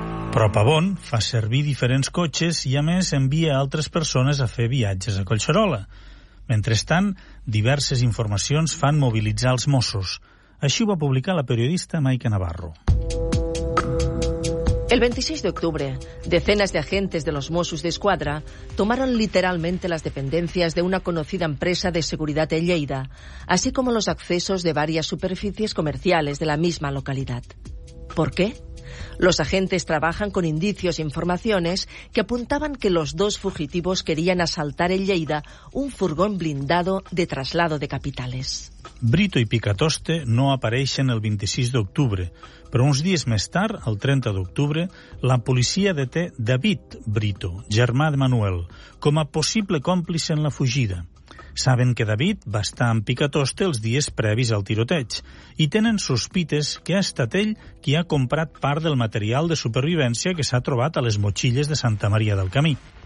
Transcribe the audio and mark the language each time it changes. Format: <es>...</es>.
<ca>Però Pavón fa servir diferents cotxes i, a més, envia altres persones a fer viatges a Collserola. Mentrestant, diverses informacions fan mobilitzar els Mossos. Així ho va publicar la periodista Maica Navarro.</ca> <es>El 26 de octubre, decenas de agentes de los Mossos de Escuadra tomaron literalmente las dependencias de una conocida empresa de seguridad en Lleida, así como los accesos de varias superficies comerciales de la misma localidad. ¿Por qué? Los agentes trabajan con indicios e informaciones que apuntaban que los dos fugitivos querían asaltar en Lleida un furgón blindado de traslado de capitales.</es> <ca>Brito i Picatoste no apareixen el 26 d'octubre, però uns dies més tard, el 30 d'octubre, la policia deté David Brito, germà de Manuel, com a possible còmplice en la fugida. Saben que David va estar amb Picatoste els dies previs al tiroteig i tenen sospites que ha estat ell qui ha comprat part del material de supervivència que s'ha trobat a les motxilles de Santa Maria del Camí.</ca>